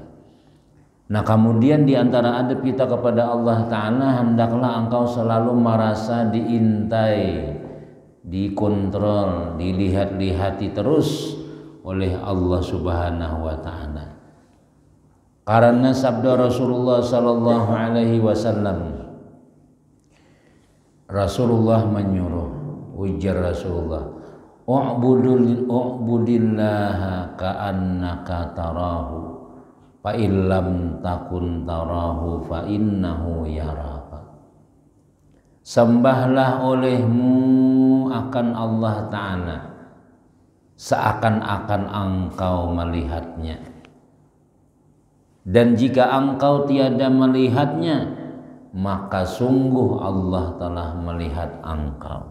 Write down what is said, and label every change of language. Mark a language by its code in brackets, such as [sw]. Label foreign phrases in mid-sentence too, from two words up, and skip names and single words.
[id] Nah, kemudian di antara adab kita kepada Allah taala, hendaklah engkau selalu merasa diintai, dikontrol, dilihat-lihati terus oleh [ar] الله سبحانه وتعالى. [id] Karena sabda Rasulullah [ar] صلى الله عليه وسلم, [id] Rasulullah menyuruh, ujar Rasulullah, [ar] اعبد الله كأنك تراه فإن لم تكن تراه فإنه يراك. [id] Sembahlah olehmu akan Allah Ta'ala seakan-akan engkau melihatnya, dan jika engkau tiada melihatnya maka sungguh Allah telah melihat engkau.